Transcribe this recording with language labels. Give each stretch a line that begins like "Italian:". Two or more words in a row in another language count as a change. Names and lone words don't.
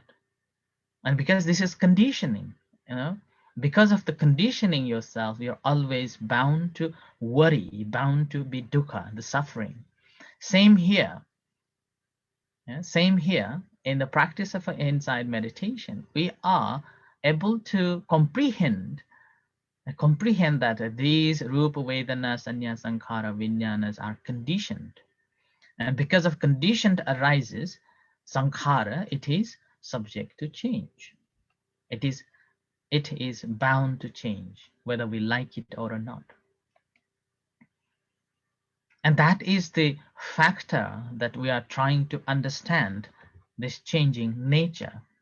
English: And because this is conditioning, because of the conditioning yourself, you're always bound to worry, bound to be dukkha, the suffering. Same here. Same here in the practice of insight meditation. We are able to comprehend that these
Pali: rupa, vedana, sanya, sankhara, vijnanas
English: are conditioned. And because of conditioned arises, sankhara, it is subject to change. It is bound to change, whether we like it or not. And that is the factor that we are trying to understand, this changing nature.